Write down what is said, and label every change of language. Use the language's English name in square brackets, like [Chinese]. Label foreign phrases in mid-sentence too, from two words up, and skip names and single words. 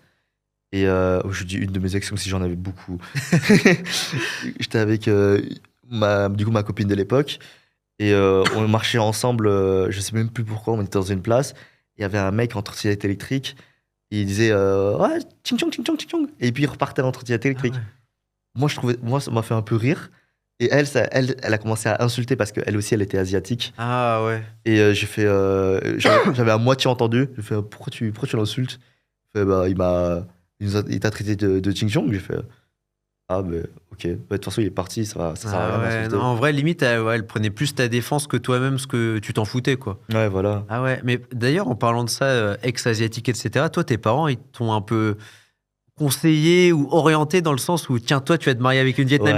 [French] Et je dis une de mes ex comme si j'en avais beaucoup. J'étais avec du coup, ma copine de l'époque. Et on marchait ensemble, je sais même plus pourquoi, on était dans une place. Il y avait un mec en trottinette électrique. Et il disait ouais, ching chong, ching chong, ching chong. Et puis il repartait en trottinette Ah électrique. ouais. Moi, ça m'a fait un peu rire. Et elle a commencé à insulter parce qu'elle aussi, elle était asiatique. Ah ouais. Et j'ai fait. J'avais à moitié entendu. J'ai fait pourquoi tu l'insultes? Il fait, bah, il t'a traité de ching chong. J'ai fait ah, ben ok. Bah, de toute façon, il est parti, ça sert à Ah rien ouais. d'insulter. Non, en vrai, limite, elle prenait plus ta défense que toi-même, ce que tu t'en foutais, quoi. Ouais, voilà. Ah ouais. Mais d'ailleurs, en parlant de ça, ex-asiatique, etc., toi, tes parents, ils t'ont un peu conseillé ou orienté dans le sens où, tiens, toi, tu vas te marier avec une Vietnamienne.